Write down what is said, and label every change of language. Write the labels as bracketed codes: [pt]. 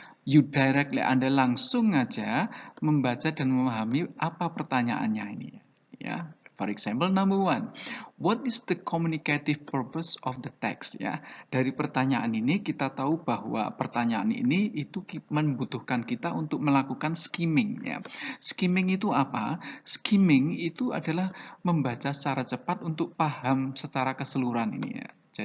[en] You directly, [id] Anda langsung aja membaca dan memahami apa pertanyaannya ini ya. [en] For example, number 1, what is the communicative purpose of the text? [id] Ya, dari pertanyaan ini kita tahu bahwa pertanyaan ini itu membutuhkan kita untuk melakukan skimming. Ya, skimming itu apa? Skimming itu adalah membaca secara cepat untuk paham secara keseluruhan ini. Ya.